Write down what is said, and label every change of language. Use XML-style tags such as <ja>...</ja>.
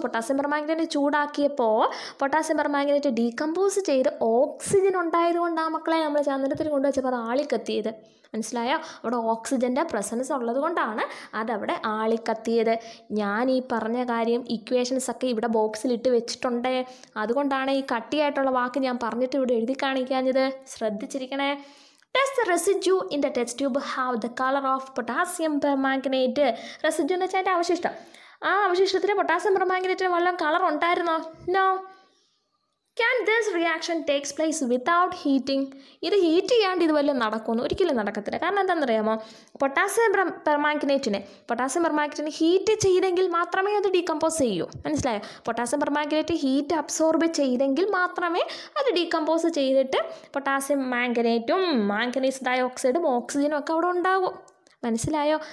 <ml>Potassium permanganate ചൂടാക്കിയപ്പോൾ potassium permanganate decompose ചെയ്ത് oxygen ഉണ്ടായതുകൊണ്ടാണ് മക്കളെ നമ്മൾ ചന്ദനത്തിൽ കൊണ്ടുവച്ചപ്പോൾ അത് ആളിക്കത്തിയത്. മനസ്സിലായോ? അവിടെ ഓക്സിജൻ്റെ പ്രസൻസ് ഉള്ളത് കൊണ്ടാണ് അതവിടെ ആളിക്കത്തിയത്. ഞാൻ ഈ പറഞ്ഞ കാര്യം ഇക്വേഷൻസ് ഒക്കെ ഇവിടെ ബോക്സിലിട്ട് വെച്ചിട്ടുണ്ട്. അതുകൊണ്ടാണ് ഈ കട്ടിയായിട്ടുള്ള വാക്ക് ഞാൻ പറഞ്ഞിട്ട് ഇവിടെ എഴുതി കാണിക്കാഞ്ഞത്. ശ്രദ്ധിച്ചിരിക്കണേ.</ml> <en>Does the residue in the test tube have the color of potassium permanganate?</en> <ml>Residue എന്ന് വെച്ചാൽ അതിൻ്റെ അവശിഷ്ടം. ആ അവശിഷ്ടത്തിന് പൊട്ടാസ്യം പെർമാംഗനേറ്റിന് വല്ല കളർ ഉണ്ടായിരുന്നോ?</ml> <en>No. Can this reaction takes place without heating?</en> <ml>ഇത് ഹീറ്റ് ചെയ്യാണ്ട് ഇത് വല്ലതും നടക്കുമെന്ന് ഒരിക്കലും നടക്കത്തില്ല. കാരണം എന്താണെന്നറിയാമോ? പൊട്ടാസ്യം പെർമാംഗനേറ്റിനെ ഹീറ്റ് ചെയ്തെങ്കിൽ മാത്രമേ അത് ഡീകമ്പോസ് ചെയ്യൂ. മനസ്സിലായോ? പൊട്ടാസ്യം പെർമാംഗനേറ്റ് ഹീറ്റ് അബ്സോർബ് ചെയ്തെങ്കിൽ മാത്രമേ അത് ഡീകമ്പോസ് ചെയ്തിട്ട് പൊട്ടാസ്യം മാംഗനേറ്റും മാംഗനീസ് ഡയോക്സൈഡും ഓക്സിജനും ഒക്കെ അവിടെ ഉണ്ടാകും. മനസ്സിലായോ?</ml>